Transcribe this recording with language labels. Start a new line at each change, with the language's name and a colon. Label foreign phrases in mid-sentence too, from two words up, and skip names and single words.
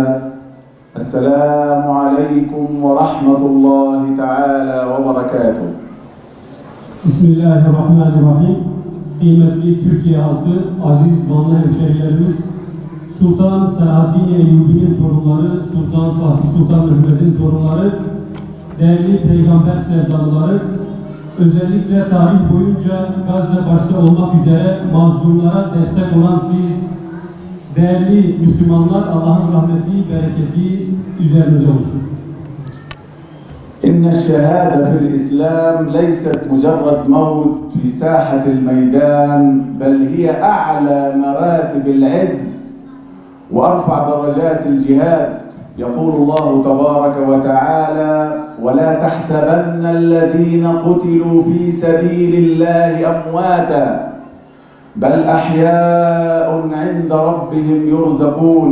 Arabic: السلام عليكم ورحمة الله تعالى وبركاته. Bismillahirrahmanirrahim.
Turkish: Kıymetli Türkiye halkı, aziz Vanlı hemşehrilerimiz, Sultan Selahaddin Eyyubi'nin torunları, Sultan Fatih Sultan Mehmet'in torunları, değerli peygamber sevdalıları, özellikle tarih boyunca Gazze başta olmak üzere mazlumlara destek olan siz, değerli Müslümanlar, Allah'ın rahmeti, bereketi üzerinize olsun.
Arabic: إن الشهادة في الإسلام ليست مجرد موت في ساحة الميدان، بل هي أعلى مراتب العز وأرفع درجات الجهاد. يقول الله تبارك وتعالى: ولا تحسبن الذين قتلوا في سبيل الله أمواتا بل أحياء عند ربهم يرزقون.